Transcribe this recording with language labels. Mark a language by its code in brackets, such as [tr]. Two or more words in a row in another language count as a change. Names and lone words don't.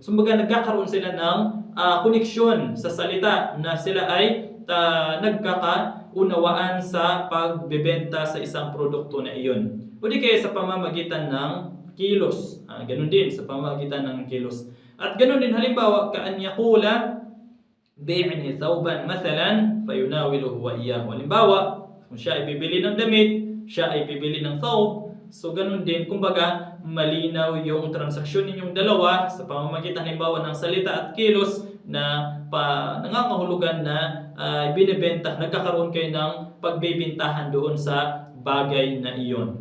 [tl] So kumbaga nagkakaroon sila ng koneksyon sa salita na sila ay nagkakaunawaan sa pagbebenta sa isang produkto na iyon. O di kaya sa pamamagitan ng kilos. Ganun din sa pamamagitan ng kilos. At ganun din halimbawa [ar] كأن يقول بعني ثوبا مثلا فيناوله وإياه. [tl] Halimbawa, kung siya ay bibili ng damit, siya ay bibili ng thawb. So ganun din, kumbaga malinaw yung transaksyon ninyong dalawa sa pamamagitan halimbawa ng salita at kilos na nangangahulugan na binibenta, nagkakaroon kayo ng pagbebentahan doon sa bagay na iyon.